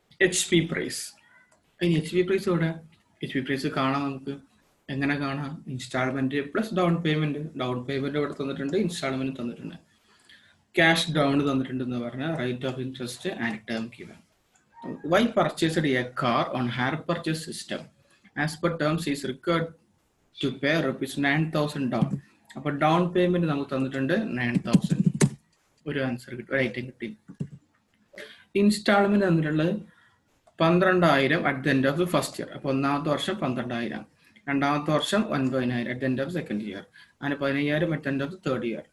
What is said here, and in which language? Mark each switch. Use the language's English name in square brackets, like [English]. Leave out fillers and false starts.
[Malayalam] HP price. ഇനി HP price ഇവിടെ HP price കാണാം. നമുക്ക് എങ്ങനെ കാണാം? Instalment plus down payment. Down payment ഇവിടെ തന്നിട്ടുണ്ട്, ഇൻസ്റ്റാൾമെന്റ് തന്നിട്ടുണ്ട്. ക്യാഷ് ഡൗൺ തന്നിട്ടുണ്ട് എന്ന് പറഞ്ഞാൽ [English] Rate of interest and term given. Why purchased a car on hire purchase system? As per terms is required to pay rupees 9,000 down. [Malayalam] അപ്പോൾ down payment നമുക്ക് തന്നിട്ടുണ്ട് 9,000. ഒരു ആൻസർ കിട്ടും, ഒരു ഐറ്റം കിട്ടി. ഇൻസ്റ്റാൾമെന്റ് തന്നിട്ടുള്ളത് [English] 12,000 at the end of first year. [Malayalam] അപ്പോൾ ഒന്നാമത്തെ വർഷം 12,000, രണ്ടാമത്തെ വർഷം 9,000 [English] at the end of second year, [Malayalam] അങ്ങനെ 15,000 [English] At the end of third year.